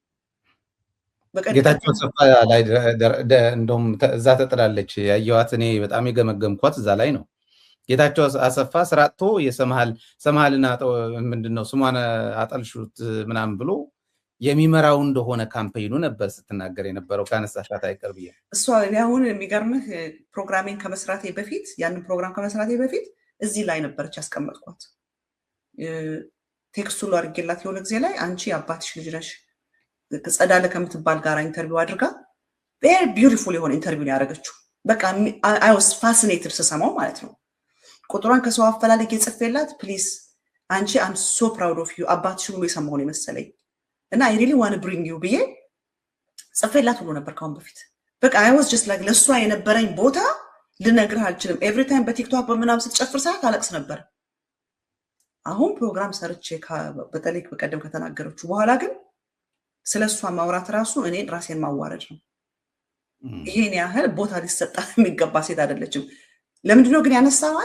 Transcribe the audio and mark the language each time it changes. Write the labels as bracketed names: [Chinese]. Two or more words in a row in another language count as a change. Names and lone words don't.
[Amharic] ጌታቸው አሰፋ ላይ እንደውም እዛ ተጥላለች ያየዋት እኔ በጣም የገመገምኳት እዛ ላይ ነው። ጌታቸው አሰፋ ስራቶ የሰማልና ምንድነው ስሟን አጠልሹት ምናምን ብሎ የሚመራው እንደሆነ ካምፔኑ ነበር ስትናገር የነበረው። ካነሳሻት አይቀር ብዬ እሷ አሁን የሚገርምህ ፕሮግራሚንግ ከመስራቴ በፊት ያንን ፕሮግራም ከመስራቴ በፊት እዚህ ላይ ነበርች ያስቀመጥኳት። ቴክስቱ አድርጌላት የሆነ ጊዜ ላይ አንቺ አባትሽ ልጅ ነሽ ጸዳለ ከምትባል ጋር ኢንተርቪው አድርጋ [English] very beautiful [Amharic] የሆነ ኢንተርቪው ያደረገችው። በቃ [English] I was fascinated [Amharic] ስሰማው ማለት ነው። ቁጥሯን ከሰው አፈላልጌ ጽፌላት ፕሊዝ አንቺ [English] I'm so proud of you [Amharic] አባትሽ ብሎ የሰማው ነው መሰለኝ እና [English] I really want to bring you [Amharic] ብዬ ጽፌላት ሁሉ ነበር ካሁን በፊት። በቃ [English] I was just like [Amharic] ለሷ የነበረኝ ቦታ ልነግርህ አልችልም። [English] every time [Amharic] በቲክቶክ በመናም ስትጨፍር ሰዓት አለቅስ ነበር። አሁን ፕሮግራም ሰርቼ በተለይ በቀደም ከተናገረችው በኋላ ግን ስለሷ ማውራት ራሱ እኔ ራሴን ማዋረድ ነው። ይሄን ያህል ቦታ ሊሰጣት የሚገባ ሴት አይደለችም። ለምንድነው ግን ያነሳዋት?